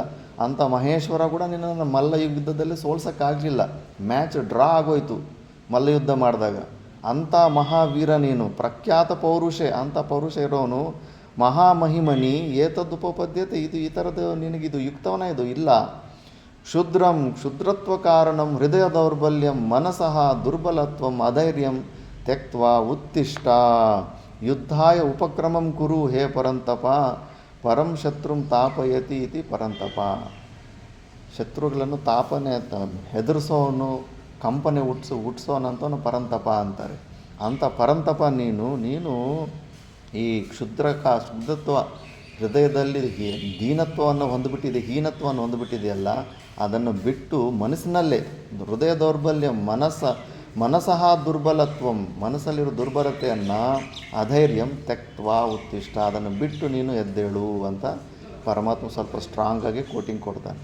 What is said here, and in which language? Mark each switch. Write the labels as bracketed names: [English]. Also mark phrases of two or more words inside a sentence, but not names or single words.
[Kannada] ಅಂಥ ಮಹೇಶ್ವರ ಕೂಡ ನಿನ್ನನ್ನು ಮಲ್ಲ ಯುದ್ಧದಲ್ಲಿ ಸೋಲ್ಸೋಕ್ಕಾಗಲಿಲ್ಲ. [English] match draw [Kannada] ಆಗೋಯ್ತು ಮಲ್ಲಯುದ್ಧ ಮಾಡಿದಾಗ. ಅಂಥ ಮಹಾವೀರ ನೀನು, [Sanskrit] ಪ್ರಖ್ಯಾತ ಪೌರುಷೆ. [Kannada] ಅಂಥ ಪೌರುಷ ಇರೋನು [Sanskrit] ಮಹಾಮಹಿಮನಿ ಏತದುಪಪದ್ಯತೆ, [Kannada] ಇದು ಈ ಥರದ್ದು ನಿನಗಿದು ಯುಕ್ತವನ ಇದು ಇಲ್ಲ. [Sanskrit] ಕ್ಷುದ್ರತ್ವ ಕಾರಣಂ ಹೃದಯ ದೌರ್ಬಲ್ಯಂ ಮನಸಃ ದುರ್ಬಲತ್ವಂ ಅಧೈರ್ಯಂ ತ್ಯಕ್ತ್ವಾ ಉತ್ತಿಷ್ಟ ಯುದ್ಧಾಯ ಉಪಕ್ರಮಂ ಕುರು ಹೇ ಪರಂತಪ ಪರಂ ಶತ್ರುಂ ತಾಪಯತಿ ಇತಿ ಪರಂತಪ. [Kannada] ಶತ್ರುಗಳನ್ನು ತಾಪನೆ ಹೆದರಿಸೋನು, ಕಂಪನೆ ಹುಟ್ಟಿಸೋನಂತವನು ಪರಂತಪ ಅಂತಾರೆ. ಅಂಥ ಪರಂತಪ ನೀನು ಈ ಶುದ್ಧತ್ವ ಹೃದಯದಲ್ಲಿ ದೀನತ್ವವನ್ನು ಹೊಂದಿಬಿಟ್ಟಿದೆ, ಹೀನತ್ವವನ್ನು ಹೊಂದಿಬಿಟ್ಟಿದೆಯಲ್ಲ, ಅದನ್ನು ಬಿಟ್ಟು ಮನಸ್ಸಿನಲ್ಲೇ [Sanskrit] ಹೃದಯ ದೌರ್ಬಲ್ಯ ಮನಸಃ ದುರ್ಬಲತ್ವಂ, [Kannada] ಮನಸ್ಸಲ್ಲಿರೋ ದುರ್ಬಲತೆಯನ್ನು [Sanskrit] ಅಧೈರ್ಯಂ ತ್ಯಕ್ತ್ವಾ ಉತ್ತಿಷ್ಟ, [Kannada] ಅದನ್ನು ಬಿಟ್ಟು ನೀನು ಎದ್ದೇಳು ಅಂತ ಪರಮಾತ್ಮ ಸ್ವಲ್ಪ ಸ್ಟ್ರಾಂಗಾಗಿ ಕೋಟಿಂಗ್ ಕೊಡ್ತಾನೆ.